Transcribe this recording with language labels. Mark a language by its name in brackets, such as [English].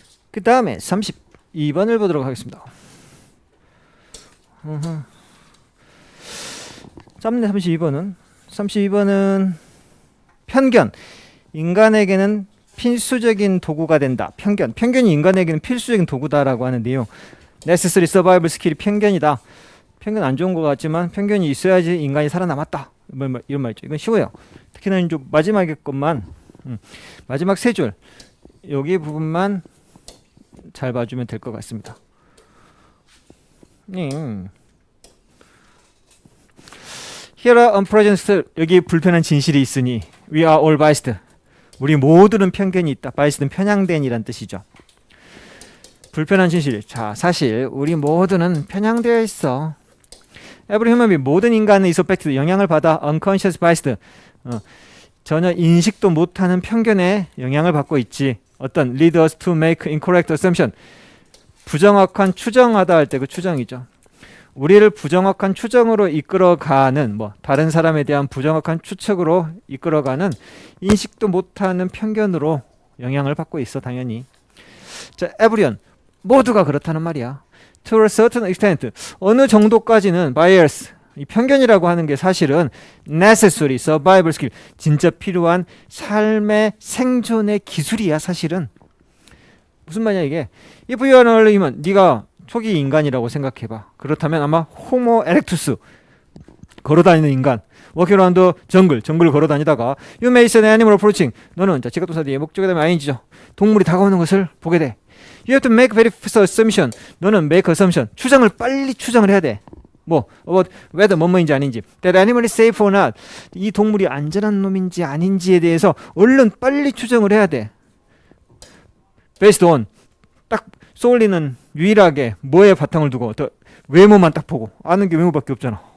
[Korean] 그 다음에 32번을 보도록 하겠습니다. 짧네. 32번은 편견. 인간에게는 필수적인 도구가 된다. 편견이 인간에게는 필수적인 도구다라고 하는 내용. necessary survival skill이 편견이다. 편견 안 좋은 것 같지만 편견이 있어야지 인간이 살아남았다. 이런 말이죠. 이건 쉬워요. 특히나 이제 마지막의 것만 마지막 세 줄 여기 부분만 잘 봐주면 될 것 같습니다. [English] Here are unpresent, [Korean] 여기 불편한 진실이 있으니 [English] we are all biased, [Korean] 우리 모두는 편견이 있다. biased는 편향된이란 뜻이죠. 불편한 진실. 자, 사실 우리 모두는 편향되어 있어. [English] Every human being, [Korean] 모든 인간은 [English] is affected, [Korean] 영향을 받아. [English] unconscious biased, [Korean] 전혀 인식도 못하는 편견에 영향을 받고 있지. 어떤 [English] lead us to make incorrect assumption, [Korean] 부정확한 추정하다 할 때 그 추정이죠. 우리를 부정확한 추정으로 이끌어가는, 뭐 다른 사람에 대한 부정확한 추측으로 이끌어가는 인식도 못하는 편견으로 영향을 받고 있어. 당연히. 자, everyone, 모두가 그렇다는 말이야. [English] To a certain extent, [Korean] 어느 정도까지는 bias, 이 편견이라고 하는 게 사실은 [English] necessary survival skill, [Korean] 진짜 필요한 삶의 생존의 기술이야. 사실은 무슨 말이야 이게. [English] If you are an early human, [Korean] 네가 초기 인간이라고 생각해봐. 그렇다면 아마 호모 에렉투스, 걸어다니는 인간, [English] walking around the jungle, [Korean] 정글을 걸어다니다가 [English] you may see an animal approaching, [Korean] 너는 자 지각동사 뒤에 목적에 대한 ing죠. 동물이 다가오는 것을 보게 돼. [English] You have to make very fast assumption, 너는 make assumption, [Korean] 추정을 빨리 추정을 해야 돼. 뭐 about whether 뭐뭐인지 아닌지, [English] that animal is safe or not, [Korean] 이 동물이 안전한 놈인지 아닌지에 대해서 얼른 빨리 추정을 해야 돼. based on, 딱 쏠리는 유일하게 뭐에 바탕을 두고, 더 외모만 딱 보고, 아는 게 외모밖에 없잖아.